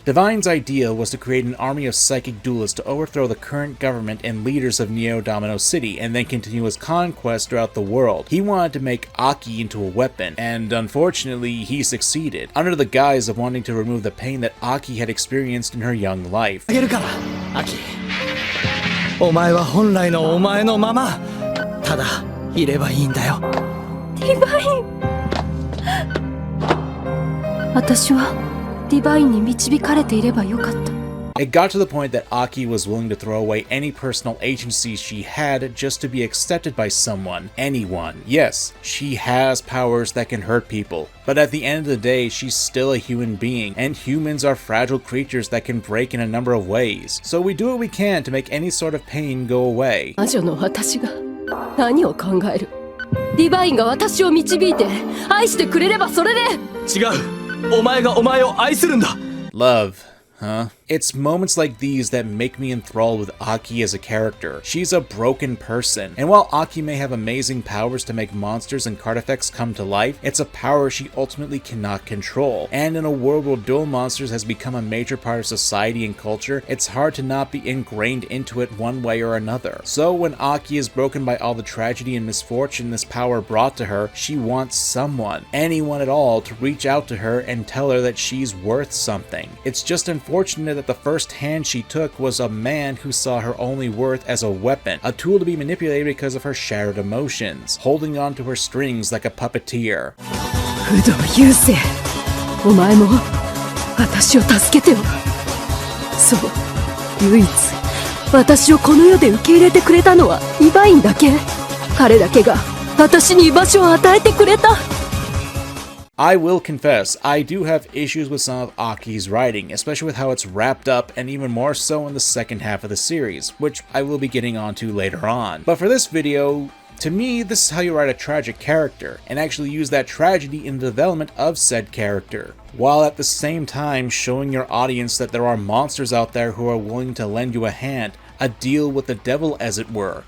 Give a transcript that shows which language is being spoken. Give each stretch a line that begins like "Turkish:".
English: Divine's idea was to create an army of psychic duelists to overthrow the current government and leaders of Neo Domino City, and then continue his conquest throughout the world. He wanted to make Aki into a weapon, and unfortunately, he succeeded, under the guise of wanting to remove the pain that Aki had experienced in her young life.
Japanese: お前は本来のお前のままただいればいいんだよ。ディバイン。私はディバインに導かれていればよかった。
English: It got to the point that Aki was willing to throw away any personal agency she had just to be accepted by someone, anyone. Yes, she has powers that can hurt people, but at the end of the day, she's still a human being, and humans are fragile creatures that can break in a number of ways. So we do what we can to make any sort of pain go away.
Japanese: 魔女の私が何を考える？ディバインが私を導いて愛してくれればそれで。違う。お前がお前を愛するんだ。
English: Love. Huh? It's moments like these that make me enthralled with Aki as a character. She's a broken person, and while Aki may have amazing powers to make monsters and card effects come to life, it's a power she ultimately cannot control. And in a world where duel monsters has become a major part of society and culture, it's hard to not be ingrained into it one way or another. So when Aki is broken by all the tragedy and misfortune this power brought to her, she wants someone, anyone at all, to reach out to her and tell her that she's worth something. It's just unfortunate that the first hand she took was a man who saw her only worth as a weapon, a tool to be manipulated because of her shattered emotions, holding on to her strings like a puppeteer.
Japanese: Fudo Yusei, お前も私を助けてよ。そう、唯一私をこの世で受け入れてくれたのはディバインだけ。彼だけが私に居場所を与えてくれた。
English: I will confess, I do have issues with some of Aki's writing, especially with how it's wrapped up, and even more so in the second half of the series, which I will be getting onto later on. But for this video, to me, this is how you write a tragic character, and actually use that tragedy in the development of said character, while at the same time showing your audience that there are monsters out there who are willing to lend you a hand, a deal with the devil as it were.